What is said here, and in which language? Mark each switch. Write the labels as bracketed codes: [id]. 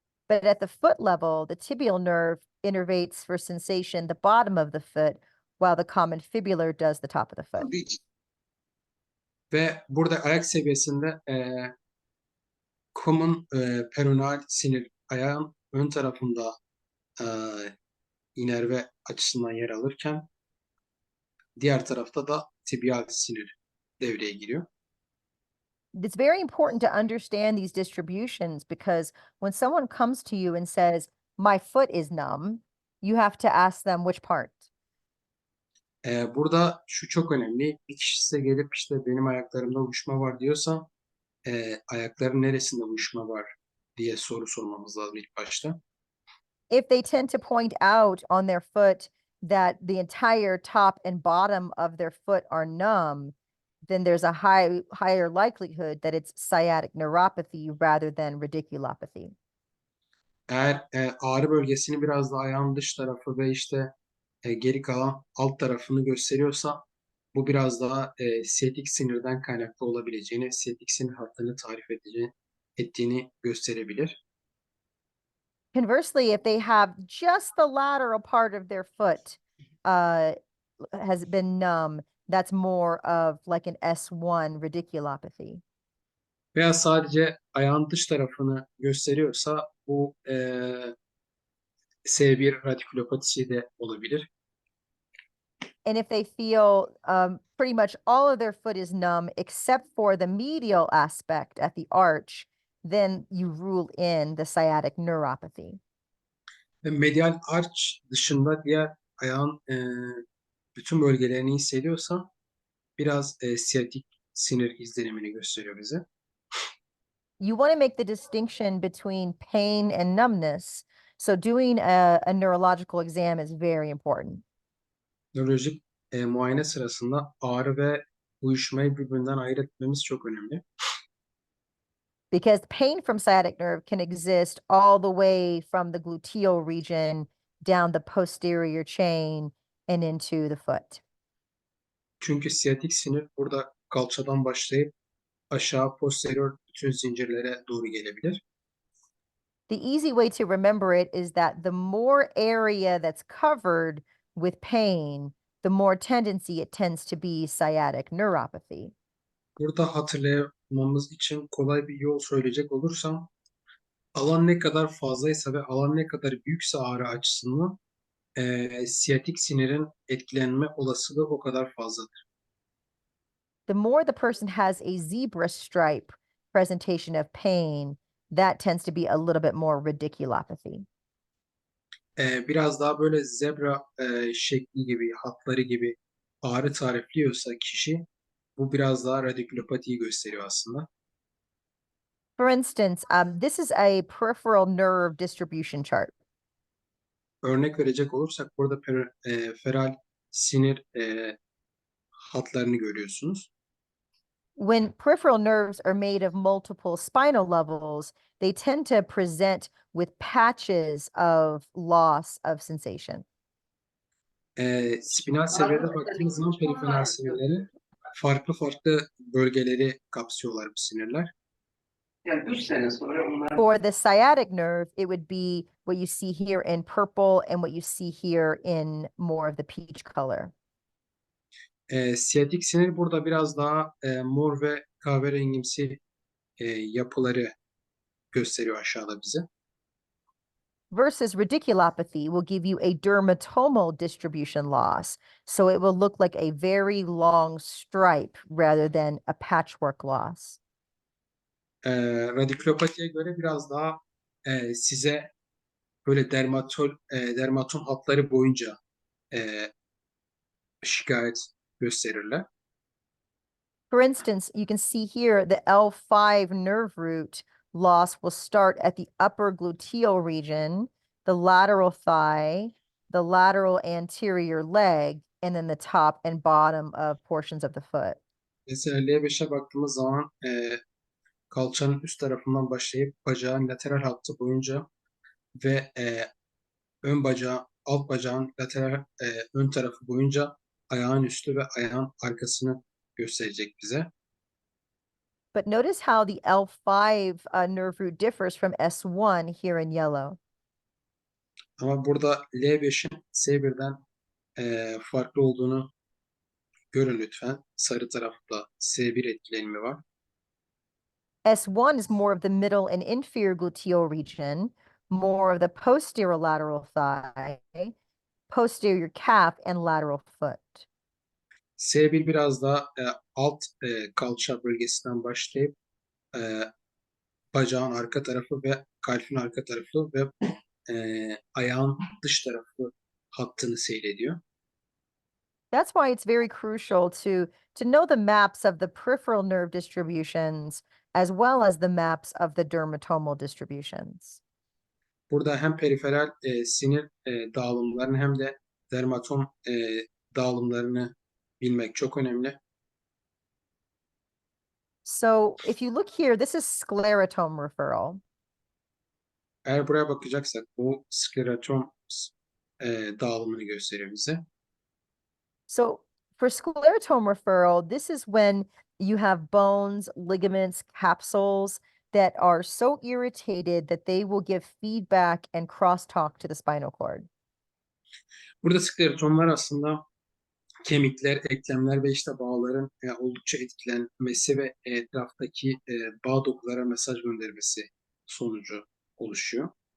[en] But at the foot level, the tibial nerve innervates for sensation the bottom of the foot, while the common fibular does the top of the foot. [tr] Ve burada ayak seviyesinde common peroneal sinir ayağın ön tarafında e, inerve açısından yer alırken diğer tarafta da tibial sinir devreye giriyor. [en] It's very important to understand these distributions because when someone comes to you and says, my foot is numb, you have to ask them which part. [tr] Burada şu çok önemli. Bir kişi size gelip işte benim ayaklarımda uyuşma var diyorsa ayakların neresinde uyuşma var diye soru sormamız lazım ilk başta. [en] If they tend to point out on their foot that the entire top and bottom of their foot are numb, then there's a higher likelihood that it's sciatic neuropathy rather than radiculopathy. [tr] Eğer ağrı bölgesini biraz da ayağın dış tarafı ve işte geri kalan alt tarafını gösteriyorsa bu biraz daha siyatik sinirden kaynaklı olabileceğini, siyatik sinir hattını ettiğini gösterebilir. [en] Conversely, if they have just the lateral part of their foot uh, has been numb, that's more of like an S1 radiculopathy. [tr] Veya sadece ayağın dış tarafını gösteriyorsa bu S1 radikulopatisi de olabilir. [en] And if they feel pretty much all of their foot is numb except for the medial aspect at the arch, then you rule in the sciatic neuropathy. [tr] Ve medial arch dışında diğer ayağın bütün bölgelerini hissediyorsa biraz siyatik sinir izlenimini gösteriyor bize. [en] You want to make the distinction between pain and numbness. So doing a neurological exam is very important. [tr] Nörolojik muayene sırasında ağrı ve uyuşmayı birbirinden ayırt etmemiz çok önemli. [en] Because pain from sciatic nerve can exist all the way from the gluteal region down the posterior chain and into the foot. [tr] Çünkü siyatik sinir burada kalçadan başlayıp aşağı posterior bütün zincirlere doğru gelebilir. [en] The easy way to remember it is that the more area that's covered with pain, the more tendency it tends to be sciatic neuropathy. [tr] Burada hatırlamamız için kolay bir yol söyleyecek olursam alan ne kadar fazlaysa ve alan ne kadar büyükse ağrı açısından siyatik sinirin etkilenme olasılığı o kadar fazladır. [en] The more the person has a zebra stripe presentation of pain, that tends to be a little bit more radiculopathy. [tr] Biraz daha böyle zebra şekli gibi, hatları gibi ağrı tarifliyorsa kişi bu biraz daha radikulopatiyi gösteriyor aslında. [en] For instance, this is a peripheral nerve distribution chart. [tr] Örnek verecek olursak burada feral sinir hatlarını görüyorsunuz. [en] When peripheral nerves are made of multiple spinal levels, they tend to present with patches of loss of sensation. [tr] Spinal seviyede baktığımız zaman periferal sinirleri farklı farklı bölgeleri kapsıyorlar bu sinirler. Yani 3 sene sonra onlar [en] For the sciatic nerve, it would be what you see here in purple and what you see here in more of the peach color. [tr] Siyatik sinir burada biraz daha mor ve kahverengimsi yapıları gösteriyor aşağıda bize. [en] Versus radiculopathy will give you a dermatomal distribution loss. So it will look like a very long stripe rather than a patchwork loss. [tr] Radikulopatiye göre biraz daha size böyle dermaton hatları boyunca şikayet gösterirler. [en] For instance, you can see here the L5 nerve root loss will start at the upper gluteal region, the lateral thigh, the lateral anterior leg, and then the top and bottom of portions of the foot. [tr] Mesela L5'e baktığımız zaman kalçanın üst tarafından başlayıp bacağın lateral hattı boyunca ve ön bacağı, alt bacağın lateral ön tarafı boyunca ayağın üstü ve ayağın arkasını gösterecek bize. [en] But notice how the L5 nerve root differs from S1 here in yellow. [tr] Ama burada L5'in S1'den farklı olduğunu görün lütfen. Sarı tarafta S1 etkilenimi var. [en] S1 is more of the middle and inferior gluteal region, more of the posterior lateral thigh, posterior calf, and lateral foot. [tr] S1 biraz daha alt kalça bölgesinden başlayıp bacağın arka tarafı ve kalfin arka tarafı ve ayağın dış tarafı hattını seyrediyor. [en] That's why it's very crucial to know the maps of the peripheral nerve distributions as well as the maps of the dermatomal distributions. [tr] Burada hem periferal sinir dağılımlarını hem de dermatom dağılımlarını bilmek çok önemli. [en] So if you look here, this is sclerotome referral. [tr] Eğer buraya bakacaksak bu sklerotom dağılımını gösteriyor bize. [en] So for sclerotome referral, this is when you have bones, ligaments, capsules that are so irritated that they will give feedback and crosstalk to the spinal cord. [tr] Burada sklerotomlar aslında kemikler, eklemler ve işte bağların oldukça etkilenmesi ve etraftaki bağ dokulara mesaj göndermesi sonucu oluşuyor.